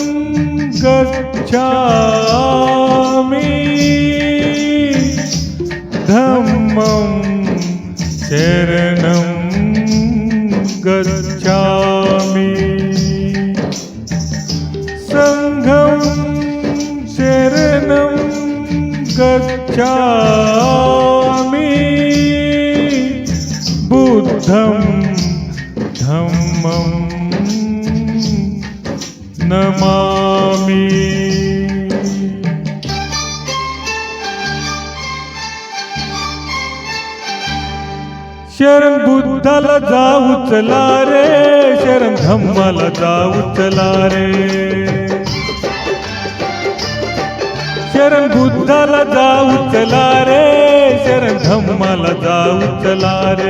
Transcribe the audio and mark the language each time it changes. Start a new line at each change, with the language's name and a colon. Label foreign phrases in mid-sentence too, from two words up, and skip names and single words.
Pali: गच्छामि धम्मं शरणं गच्छामि संघं शरणं गच्छामि बुद्धं धम्मं नमामि
Marathi: शरण बुद्धाला जाऊ चला रे शरण धम्माला जाऊ चला रे शरण बुद्धाला जाऊ चला रे शरण धम्माला जाऊ चला रे